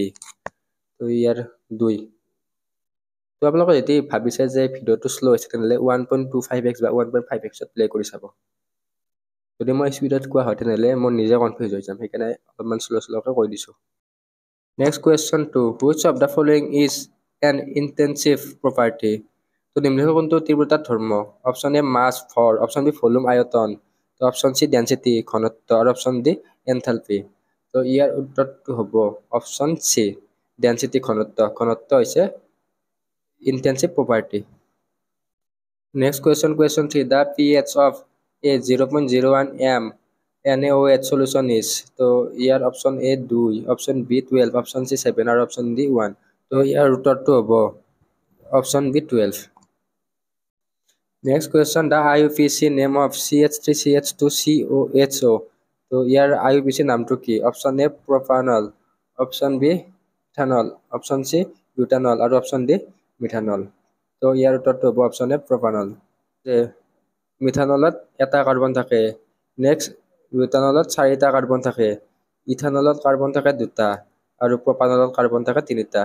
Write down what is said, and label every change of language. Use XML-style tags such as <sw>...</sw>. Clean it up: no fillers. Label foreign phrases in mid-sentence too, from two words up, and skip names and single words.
<as>তো ইয়াৰ 2। তো আপোনালোকে যদি ভাবিছে যে ভিডিঅ'টো শ্ল' হৈছে তেনেহ'লে 1.25x বা 1.5xত প্লে কৰি চাব। যদি মই স্পীডত কোৱা হয় তেনেহ'লে মই নিজে কনফিউজ হৈ যাম, সেইকাৰণে অলপমান শ্ল'কৈ কৈ দিছোঁ।</as> <en>next question 2, which of the following is an intensive property.</en> <as>তো নিম্নলিখিত কোনটো তীব্ৰতাৰ ধৰ্ম?</as> <en>option A mass</en> <as>ভৰ,</as> <en>option B volume</en> <as>আয়তন, তো</as> <en>option C density</en> <as>ঘনত্ব, আৰু</as> <en>option D enthalpy.</en> <as>তো ইয়াৰ উত্তৰটো হ'ব</as> <en>option C density</en> <as>ঘনত্ব। ঘনত্ব হৈছে</as> <en>intensive property. Next question 3. The pH of a 0.01 m NaOH solution is.</en> <as>তো ইয়াৰ</as> <en>option A</en> <as>2,</as> <en>option B</en> <as>12,</as> <en>option C</en> <as>7 আৰু</as> <en>option D</en> <as>1। তো ইয়াৰ উত্তৰটো হ'ব</as> <en>option B</en> <as>12।</as> <en>Next question, the IUPAC name of CH3CH2COHO.</en> <as>তো ইয়াৰ IUPAC নামটো কি?</as> <en>option A propanol, option B ethanol, option C butanol আৰু option D methanol।</en> <as>তো ইয়াৰ উত্তৰটো হ'ব</as> <en>option A propanol.</en> <as>মিথানলত এটা কাৰ্বন থাকে, নেক্সট বিউটানলত 4টা কাৰ্বন থাকে, ইথানলত কাৰ্বন থাকে 2টা আৰু প্ৰপানলত কাৰ্বন থাকে 3টা।</as>